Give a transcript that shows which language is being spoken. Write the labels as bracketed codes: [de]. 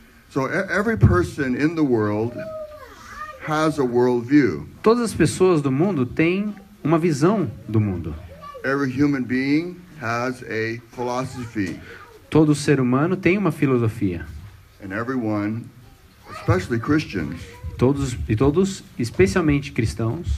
[en] So every person in the world has a world view. [pt] Todas as pessoas do mundo têm uma visão do mundo. [en] Every human being has a philosophy. [pt] Todo ser humano tem uma filosofia. [en] And everyone, especially Christians, [pt] Todos, especialmente cristãos,